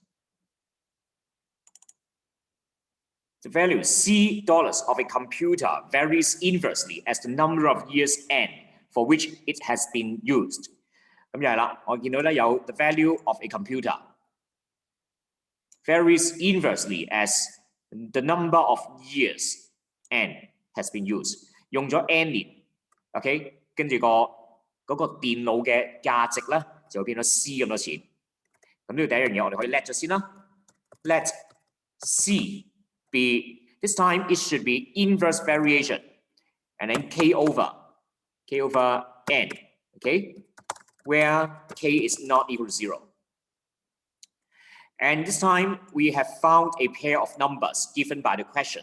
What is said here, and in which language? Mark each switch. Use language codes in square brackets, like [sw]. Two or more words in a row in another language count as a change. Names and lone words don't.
[en] The value C dollars of a computer varies inversely as the number of years n for which it has been used. [yue] 咁又係啦，我見到咧有 [en] the value of a computer varies inversely as the number of years n has been used. [yue] 用咗 n 年 ，OK， 跟住嗰個電腦嘅價值咧就會變咗 C 咁多錢。咁呢度第一樣嘢我哋可以 let 咗先啦 [en] ，let C be this time it should be inverse variation and then k over n, okay, where k is not equal to 0. And this time we have found a pair of numbers given by the question.